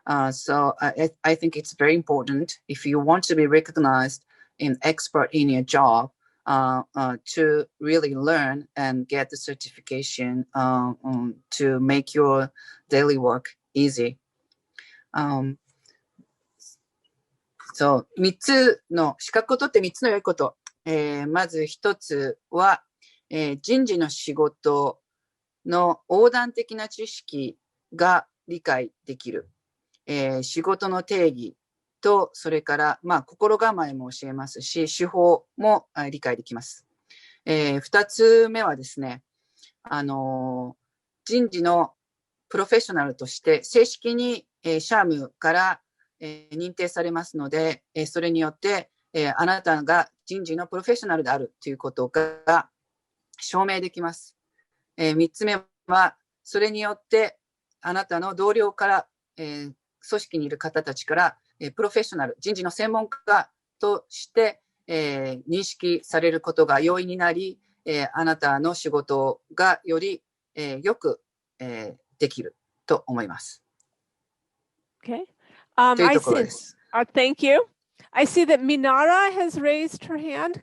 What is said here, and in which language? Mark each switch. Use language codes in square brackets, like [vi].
[en] So I think it's very important if you want to be recognized an expert in your job to really learn and get the certification to make your daily work easy. [ja] So 3つの資格を取って3つの良いこと。まず1つは、人事の仕事の横断的な知識が理解できる。仕事の定義と、それから、心構えも教えますし、手法も理解できます。 2つ目はですね、人事のプロフェッショナルとして正式に、シャームから、認定されますので、それによって、あなたが人事のプロフェッショナルであるということが証明できます。 3つ目は、それによってあなたの同僚から、組織にいる方たちから、プロフェッショナル、人事の専門家として、認識されることが容易になり、あなたの仕事がより、よく、できると思います。 [en] Okay. I see. Thank you. I see that Minara has raised her hand.